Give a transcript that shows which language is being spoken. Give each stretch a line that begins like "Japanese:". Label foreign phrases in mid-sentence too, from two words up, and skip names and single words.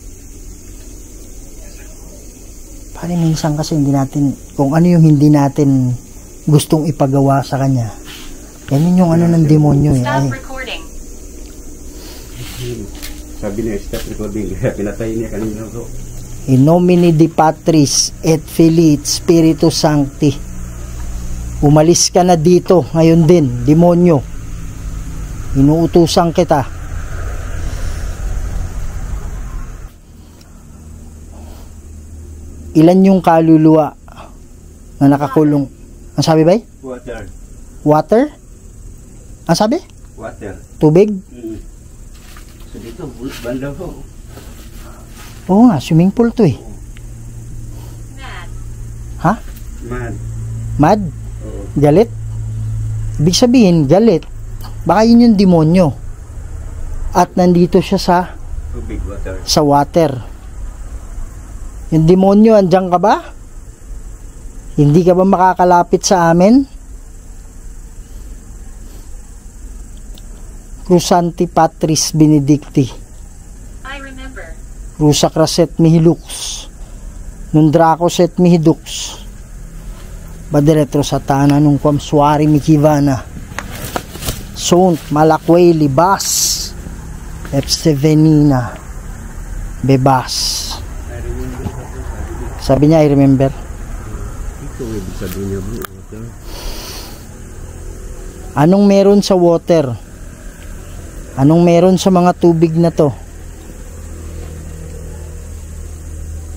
Filipino: Pare, minsan kasi hindi natin, kung ano yung hindi natin gustong ipagawa sa kanya, yan yung ano ng demonyo eh.
English: Stop
Filipino: Ay,
English: recording.
Filipino: Sabi niya,
English: stop recording.
Filipino: Kaya pinatay niya kanina, bro.
Latin: In nomine Di Patris et Filii et Spiritus Sancti.
Filipino: Umalis ka na dito ngayon din, demonyo. Inuutusan kita. Ilan yung kaluluwa na nakakulong? Ang sabi ba?
English: Water.
Filipino: Water? Ang sabi?
English: Water.
Filipino: Tubig? So dito, banda, bro. Oo nga,
English: swimming pool
Filipino: to eh.
English: Mad.
Filipino: Ha?
English: Mad. Mad?
Filipino: Oo. Galit? Ibig sabihin, galit. Baka yun yung demonyo. At nandito siya sa Tubig, water.
English: water.
Filipino: Yung demonyo, andyan ka ba? Hindi ka ba makakalapit sa amin? Crusanti Patris Benedicti.
English: I remember. Rusa Craset Mihilux. Nundraco Set Mihidux. Badiretro Satana nung Kwamsuari Mikivana. Sont Malakway Libas. Epstevenina. Bebas.
Filipino: Sabi niya,
English: I remember.
Filipino: Ito, ibig sabihin niya, bro.
English: Water.
Filipino: Anong meron sa water? Anong meron sa mga tubig na to?